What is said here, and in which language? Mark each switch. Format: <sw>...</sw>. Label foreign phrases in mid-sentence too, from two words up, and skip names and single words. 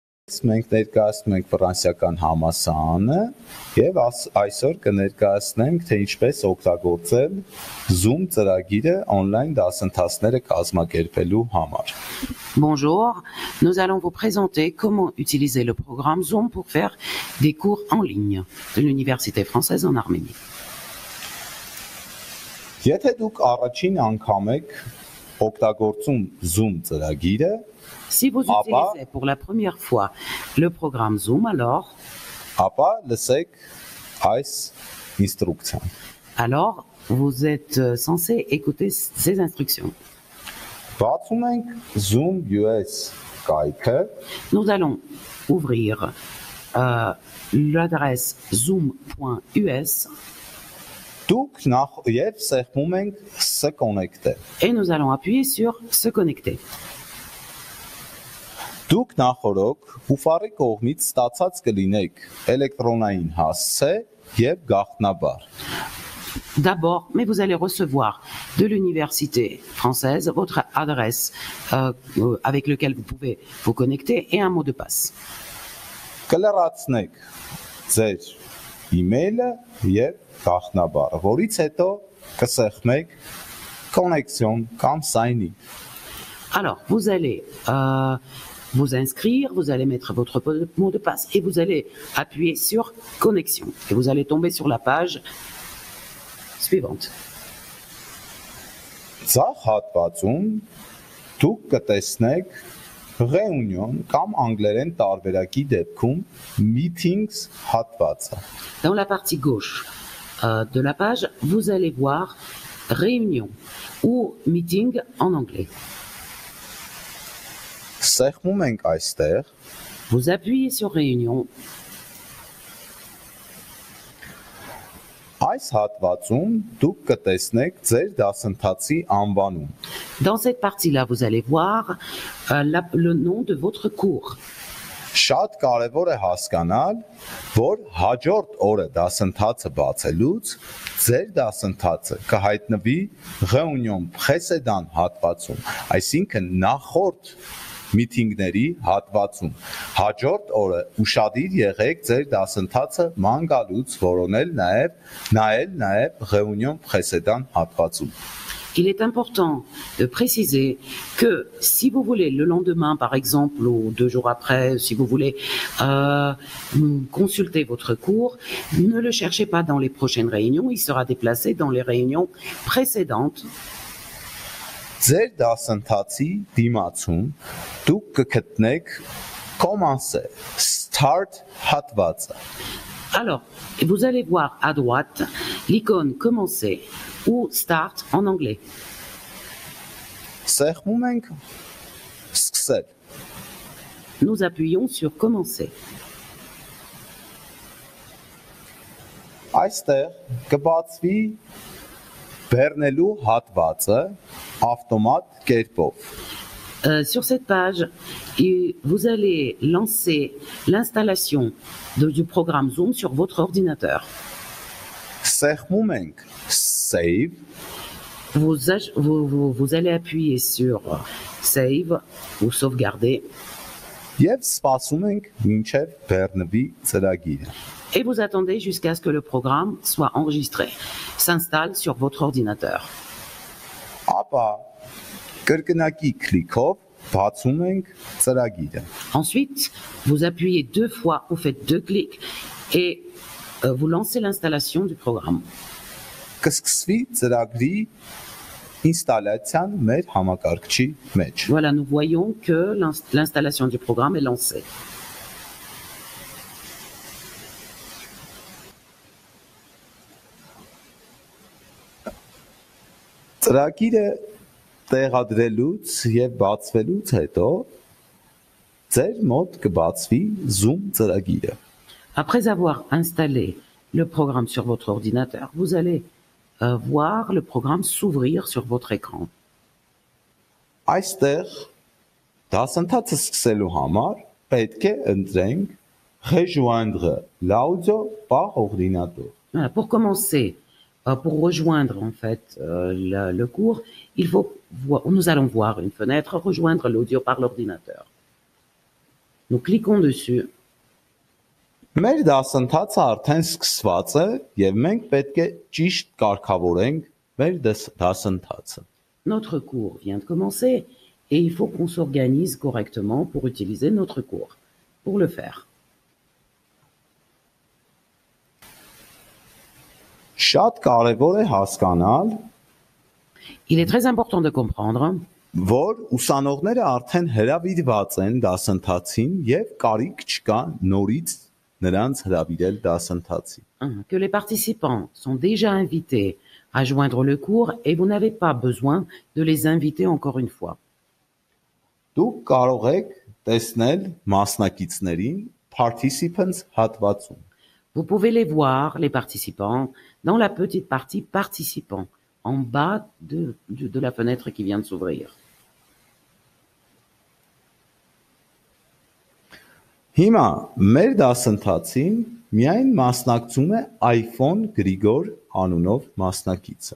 <hy>մենք ներկայացնում ենք ֆրանսիական համալսարանը եւ այսօր կներկայացնենք թե ինչպես օգտագործել Zoom ծրագիրը on-line դասընթացները կազմակերպելու համար։</hy> <fr>Bonjour, nous allons vous présenter comment utiliser le programme Zoom pour faire des cours en ligne de l'Université française en Arménie.</fr> <hy>Եթե դուք առաջին անգամ եք օգտագործում Zoom ծրագիրը,</hy> <fr>si vous utilisez pour la première fois le programme Zoom, alors vous êtes censé écouter ces instructions. Zoom US Nous allons ouvrir l'adresse zoom.us et nous allons appuyer sur se connecter.</fr> <hy>Դուք նախորոք ուֆարի կողմից ստացած կլինեք էլեկտրոնային հասցե եւ գաղտնաբար։</hy> <fr>D'abord, mais vous allez recevoir de l'université française votre adresse avec laquelle vous pouvez vous connecter et un mot de passe.</fr> <hy>Կլրացնեք ձեր email-ը եւ գաղտնաբարը, որից հետո կսեղմեք connexion կամ sign-in.</hy> <fr>Alors, vous allez vous inscrire, vous allez mettre votre mot de passe et vous allez appuyer sur connexion. Et vous allez tomber sur la page suivante.</fr> <hy>Ձախ հատվածում դուք կտեսնեք reunion կամ անգլերեն տարբերակի դեպքում meetings հատվածը.</hy> <fr>Dans la partie gauche de la page, vous allez voir réunion ou meeting en anglais.</fr> <hy>Սեղմում ենք այստեղ.</hy> <fr>Vous appuyez sur réunion.</fr> <hy>Այս հատվածում դուք կտեսնեք ձեր դասընթացի անվանում.</hy> <fr>Dans cette partie-là, vous allez voir le nom de votre cours.</fr> <hy>Շատ կարևոր է հասկանալ, որ հաջորդ օրը դասընթացը բացելուց ձեր դասընթացը կհայտնվի</hy> <fr>réunion précédent</fr> <hy>հատվածում, այսինքն նախորդ meeting-ների հատվածում։ Հաջորդ օրը ուշադիր եղեք ձեր դասընթացը ման գալուց որոնել նաև</hy> <fr>réunion précédent</fr> <hy>հատվածում։</hy> <fr>Il est important de préciser que si vous voulez le lendemain, par exemple, ou 2 jours après, si vous voulez consulter votre cours, ne le cherchez pas dans les prochaines réunions, il sera déplacé dans les réunions précédentes.</fr> <hy>Ձեր դասընթացի դիմացում դուք կգտնեք commencer, start հատվածը։</hy> <fr>Alors, vous allez voir à droite l'icône commencer ou start en anglais.</fr> <hy>Սեղմում ենք սկսել։</hy> <fr>Nous appuyons sur commencer.</fr> <hy>Այստեղ կբացվի բեռնելու հատվածը ավտոմատ կերպով։</hy> <fr>Sur cette page, vous allez lancer l'installation du programme Zoom sur votre ordinateur.</fr> <hy>Սեղմում ենք save.</hy> <fr>Vous allez appuyer sur save ou sauvegarder.</fr> <hy>Եվ սպասում ենք մինչև բեռնվի ծրագիրը։</hy> <fr>Et vous attendez jusqu'à ce que le programme soit enregistré, s'installe sur votre ordinateur.</fr> <hy>Ապա կրկնակի քլիքով բացում ենք ծրագիրը։</hy> <fr>Ensuite, vous appuyez 2 fois, vous faites 2 clics et vous lancez l'installation du programme.</fr> <hy>Կսկսվի ծրագրի ինստալացիան մեր համակարգչի մեջ։</hy> <fr>Voilà, nous voyons que l'installation du programme est lancée.</fr> <hy>Ծրագիրը տեղադրելուց եւ բացվելուց հետո ձեր մոտ կբացվի Zoom ծրագիրը։</hy> <fr>Après avoir installé le programme sur votre ordinateur, vous allez voir le programme s'ouvrir sur votre écran.</fr> <hy>Այստեղ դասընթացը սկսելու համար պետք է ընտրենք</hy> <fr>rejoindre l'audio par ordinateur. Voilà, pour commencer, pour rejoindre en fait le cours, nous allons voir une fenêtre, rejoindre l'audio par l'ordinateur. Nous cliquons dessus.</fr> <hy>Մեր դասընթացը արդեն սկսված է եւ մենք պետք է ճիշտ կարգավորենք մեր դասընթացը։</hy> <fr>Notre cours vient de commencer et il faut qu'on s'organise correctement pour utiliser notre cours. Pour le faire,</fr> <hy>Շատ կարևոր է հասկանալ,</hy> <fr>il est très important de comprendre</fr> <hy>որ ուսանողները արդեն հրավիրված են դասընթացին եւ կարիք չկա նորից նրանց հրավիրել դասընթացի։</hy> <fr>que les participants sont déjà invités à joindre le cours et vous n'avez pas besoin de les inviter encore une fois.</fr> <hy>Դուք կարող եք տեսնել մասնակիցներին participants հատվածում։</hy> <fr>Vous pouvez les voir, les participants, dans la petite partie participants, en bas de la fenêtre qui vient de s'ouvrir.</fr> <hy>Հիմա մեր դասընթացին միայն մասնակցում է iPhone Grigor անունով մասնակիցը։</hy>